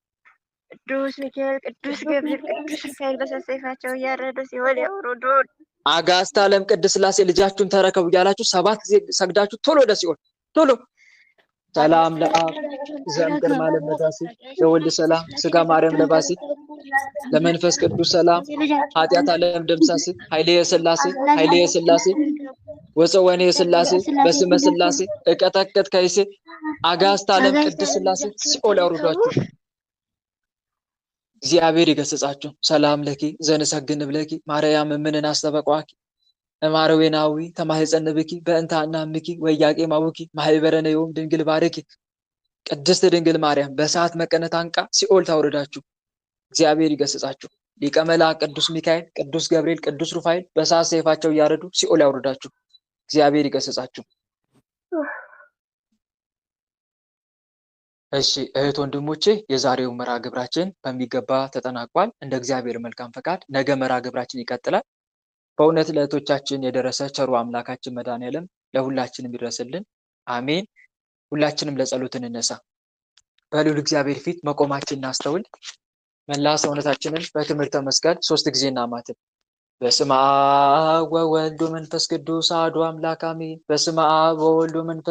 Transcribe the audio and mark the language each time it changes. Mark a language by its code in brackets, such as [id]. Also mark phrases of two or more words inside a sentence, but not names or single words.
[gez] አጋዕዝተ ዓለም ቅድስት ሥላሴ [am] ልጃችሁን ተረከቡ እያላችሁ 7 ጊዜ ሰግዳችሁ ቶሎ ወደ ሲኦል ቶሎ። [gez] ሰላም ለአብ ዘእምቅድመ ዓለም ለባሲ ለወልድ ሰላም ስጋ ማርያም ለባሲ ለመንፈስ ቅዱስ ሰላም ኃጢአት ዓለም ደምሳሲ [am] ኃይሌ የሥላሴ ወፀወኔ የሥላሴ በስመ ሥላሴ እቀጠቅጥ ከይሴ [gez] አጋዕዝተ ዓለም ቅድስት ሥላሴ [am] ሲኦል ያውርዷችሁ። እግዚአብሔር ይገስጻችሁ። [gez] ሰላም ለኪ ዘንሰግን ብለኪ ማርያም እምንን አስተበቋኪ እማረዌናዊ ተማህፀንብኪ በእንታና ምኪ ወያቄ ማውኪ ማህበረነ ዮም ድንግል ባረኪ። [am] ቅድስት ድንግል ማርያም በሰዓት መቀነት አንቃ ሲኦል ታውርዳችሁ። እግዚአብሔር ይገስጻችሁ። ሊቀ መላእክት ቅዱስ ሚካኤል ቅዱስ ገብርኤል ቅዱስ ሩፋኤል በሰዓት ሰይፋቸው እያረዱ ሲኦል ያውርዳችሁ። እግዚአብሔር ይገስጻችሁ። እሺ እህት ወንድሞቼ የዛሬው መርሃ ግብራችን በሚገባ ተጠናቋል። እንደ እግዚአብሔር መልካም ፈቃድ ነገ መርሃ ግብራችን ይቀጥላል። በእውነት ለእህቶቻችን የደረሰ ቸሩ አምላካችን መድኃኔዓለም ለሁላችንም ይድረስልን። አሜን። ሁላችንም ለጸሎት እንነሳ። በልዑል እግዚአብሔር ፊት መቆማችን እናስተውል። መላ ሰውነታችንን በትምህርተ መስቀል 3 ጊዜ እናማትብ። [gez] በስመ አብ ወወልድ ወመንፈስ ቅዱስ አሐዱ አምላክ [am] አሜን። [gez] በስመ አብ ወወልድ ወመንፈስ